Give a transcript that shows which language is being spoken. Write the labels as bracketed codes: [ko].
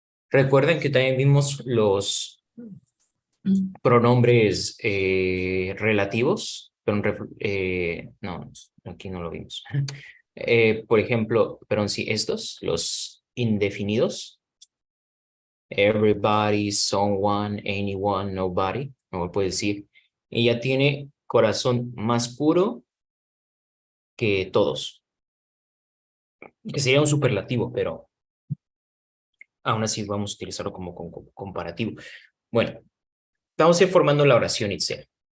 [es] Recuerden que también vimos los pronombres relativos, pero no, aquí no lo vimos. Por ejemplo, pero sí, estos, los indefinidos. [en] Everybody, someone, anyone, nobody. [es] No puede decir. Ella tiene corazón más puro que todos. Que sería un superlativo, pero aún así vamos a utilizarlo como comparativo. Bueno, vamos a ir formando la oración Itzel.